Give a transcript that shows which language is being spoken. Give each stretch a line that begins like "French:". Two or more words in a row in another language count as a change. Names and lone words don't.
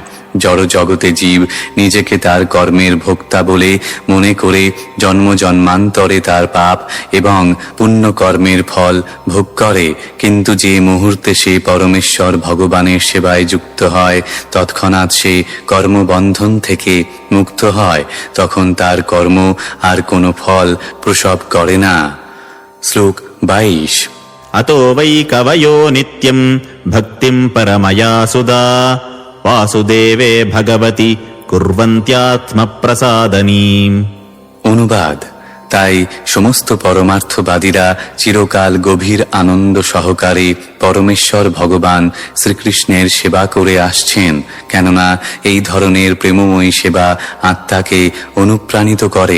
Bangla: জড় জগতে জীব নিজেকে তার কর্মের ভোক্তা বলে মনে করে জন্ম জন্মান্তরে তার পাপ এবং পুণ্য কর্মের ফল ভোগ করে। কিন্তু যে মুহূর্তে সে পরমেশ্বর ভগবানের সেবায় যুক্ত হয়, তৎক্ষণাৎ সে কর্মবন্ধন থেকে মুক্ত হয়। তখন তার কর্ম আর কোনো ফল প্রসব করে না। শ্লোক 22।
Sanskrit: अतो वै कवयो नित्यम् भक्तिम् परमया सुधा वासुदेवे भगवति कुर्वन्त्यात्मप्रसादनीम्।
Bangla: অনুবাদ। তাই সমস্ত পরমার্থবাদীরা চিরকাল গভীর আনন্দ সহকারে পরমেশ্বর ভগবান শ্রীকৃষ্ণের সেবা করে আসছেন, কেননা এই ধরনের প্রেমময়ী সেবা আত্মাকে অনুপ্রাণিত করে।